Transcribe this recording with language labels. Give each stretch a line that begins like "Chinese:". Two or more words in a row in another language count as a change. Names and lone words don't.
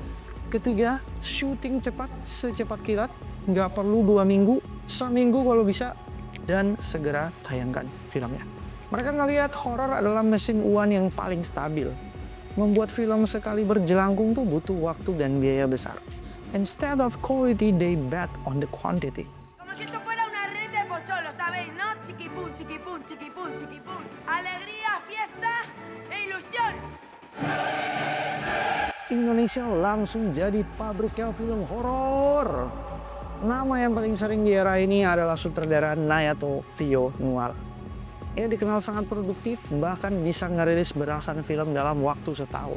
Indonesian: Ketiga, syuting cepat secepat kilat, nggak perlu 2 minggu, seminggu kalau bisa, dan segera tayangkan filmnya. Mereka ngelihat horor adalah mesin uang yang paling stabil. Membuat film sekali berjelangkung tuh butuh waktu dan biaya besar.
English: Instead of quality, they bet on the quantity.
Spanish: Como si esto fuera una red de pocholos, ¿sabéis? ¿No? Chiquipum, chiquipum, chiquipum, chiquipum. Alegría, fiesta e ilusión.
Indonesian: Indonesia langsung jadi pabriknya film horor. Nama yang paling sering di era ini adalah sutradara Nayato Vio Nuala. Ia dikenal sangat produktif, bahkan bisa ngerilis belasan film dalam waktu setahun.